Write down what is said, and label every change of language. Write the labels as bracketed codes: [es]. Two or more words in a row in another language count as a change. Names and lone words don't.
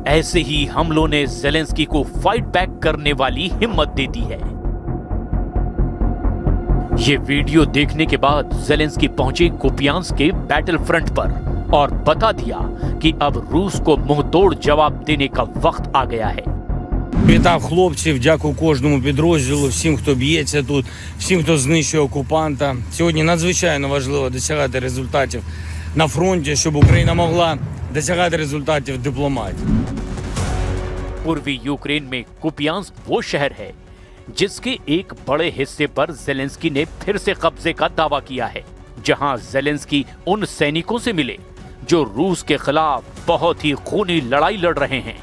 [hi] ऐसे ही हमलों ने जेलेंस्की को [en] fight back [hi] करने वाली हिम्मत दे दी है। ये वीडियो देखने के बाद जेलेंस्की पहुंचे कुपियांस्क के [en] battle front [hi] पर और बता दिया कि अब रूस को मुंहतोड़ जवाब देने का वक्त आ गया है। [uk] Вітав хлопців, дякую кожному підрозділу, всім, хто б'ється тут, всім, хто знищує окупанта. Сьогодні надзвичайно важливо досягати результатів на фронті, щоб Україна могла досягати результатів в дипломатії. [hi] पूर्वी यूक्रेन में कुपियांस्क वो शहर है जिसके एक बड़े हिस्से पर जेलेंस्की ने फिर से कब्जे का दावा किया है, जहां जेलेंस्की उन सैनिकों से मिले जो रूस के खिलाफ बहुत ही खूनी लड़ाई लड़ रहे हैं।